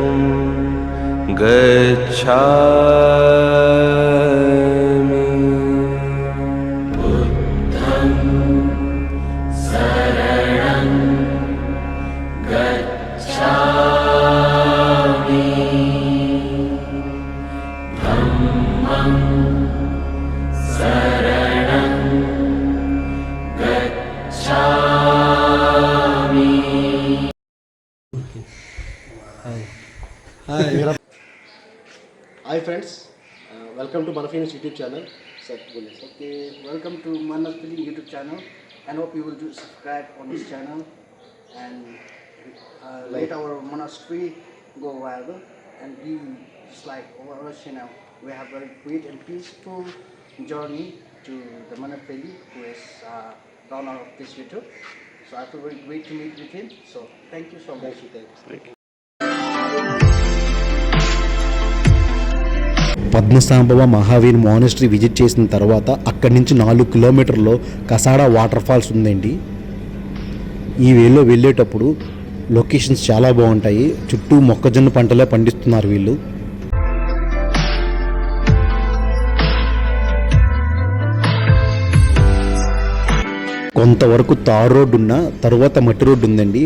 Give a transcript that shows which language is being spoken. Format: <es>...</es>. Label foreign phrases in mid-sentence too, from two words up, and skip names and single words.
<pi>गच्छामि बुद्धं शरणं गच्छामि धम्मं शरणं गच्छामि.</pi> <en>Hi friends, welcome to మనఫీన్స్ YouTube channel.</en> <hi>सर बोलिए.</hi> <en>Okay, welcome to Manas Film YouTube channel, and hope you will do subscribe on this channel and let our monastery go viral and be just like our channel. We have very great and peaceful journey to the monastery who is the owner of this YouTube. So I feel very great to meet with him. So thank you so much. Thank you.</en> <te>పద్మసాంబవ మహావీర్ మానిస్ట్రీ విజిట్ చేసిన తర్వాత అక్కడి నుంచి 4 కిలోమీటర్లో కసాడా</te> <en>waterfalls</en> <te>ఉందండి. ఈ వేలో వెళ్ళేటప్పుడు లొకేషన్స్ చాలా బాగుంటాయి. చుట్టూ మొక్కజొన్న పంటలే పండిస్తున్నారు వీళ్ళు. కొంతవరకు</te> <en>tar road</en> <te>ఉన్న తర్వాత మట్టి రోడ్డు ఉందండి.</te>